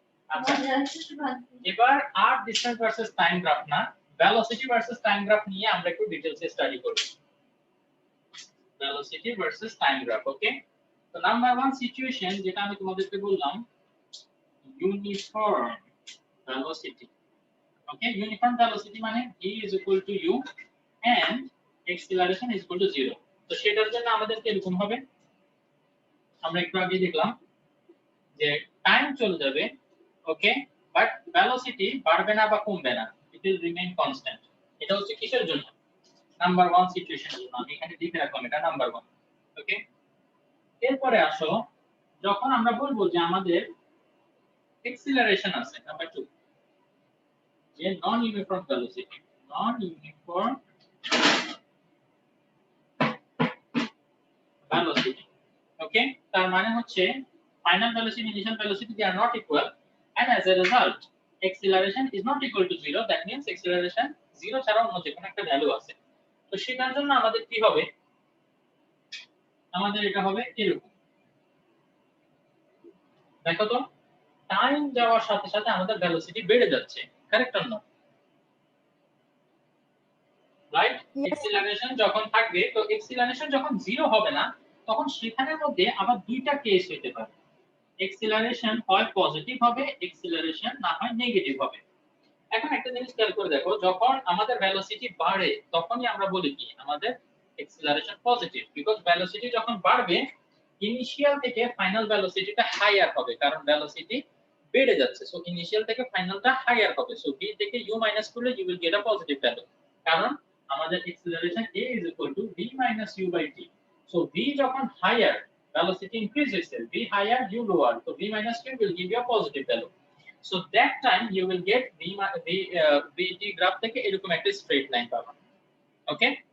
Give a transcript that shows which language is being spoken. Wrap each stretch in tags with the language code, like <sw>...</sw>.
<bn>আচ্ছা, এবার আর distance versus time graph না, ভেলোসিটি ভার্সেস টাইম গ্রাফ নিয়ে আমরা একটু ডিটেইলসে স্টাডি করব। ভেলোসিটি ভার্সেস টাইম গ্রাফ, ওকে? তো নাম্বার 1 সিচুয়েশন যেটা আমি তোমাদেরকে বললাম, ইউনিফর্ম ভেলোসিটি। ওকে, ইউনিফর্ম ভেলোসিটি মানে</bn> <en>v is equal to u and acceleration is equal to 0।</en> <bn>তো সেটার জন্য আমাদের কি এরকম হবে, আমরা একটু আগে দেখলাম যে টাইম চলে যাবে, ওকে, বাট ভেলোসিটি বাড়বে না বা কমবে না,</bn> <en>It will remain constant.</en> <bn>এটা হচ্ছে কিসের জন্য? নাম্বার 1 সিচুয়েশনের জন্য। আমি এখানে লিখে রাখলাম এটা নাম্বার 1, ওকে? এরপরে আসো, যখন আমরা বলবো যে আমাদের অ্যাক্সিলারেশন আছে, নাম্বার 2, যে নন ইউনিফর্ম ভেলোসিটি, নন ইউনিফর্ম ভেলোসিটি, ওকে? তার মানে হচ্ছে</bn> <en>Final velocity, initial velocity, they are not equal, and as a result acceleration is not equal to 0. that means acceleration 0</en> <bn>ছাড়া অন্য যে কোনো একটা ভ্যালু আছে। তো সেটার জন্য আমাদের কি হবে, আমাদের এটা হবে এরকম, দেখো তো, টাইম যাওয়ার সাথে সাথে আমাদের ভেলোসিটি বেড়ে যাচ্ছে, correct or not? Right? Acceleration যখন থাকবে, তো অ্যাক্সিলারেশন যখন 0 হবে না, তখন সেখানের মধ্যে আবার দুইটা কেস হতে পারে। অ্যাক্সিলারেশন হয় পজিটিভ হবে, অ্যাক্সিলারেশন না হয় নেগেটিভ হবে। এখন একটা জিনিস খেয়াল করে দেখো, যখন আমাদের ভেলোসিটি বাড়ে তখনই আমরা বলি কি আমাদের অ্যাক্সিলারেশন পজিটিভ, বিকজ ভেলোসিটি যখন বাড়বে ইনিশিয়াল থেকে ফাইনাল ভেলোসিটিটা হাইয়ার হবে, কারণ ভেলোসিটি বেড়ে যাচ্ছে। সো ইনিশিয়াল থেকে ফাইনালটা হাইয়ার হবে।</bn> <en>so v থেকে u minus করলে you will get a positive value,</en> <bn>কারণ আমাদের</bn> <en>Acceleration a is equal to v minus u by t. So v যখন higher, velocity increase</en> <bn>হইছে,</bn> <en>v higher u lower, so v minus u will give you a positive value. So that time you will get vt graph</en> <bn>থেকে এরকম একটা</bn> <en>straight line</en> <bn>পাবেন, ওকে?</bn>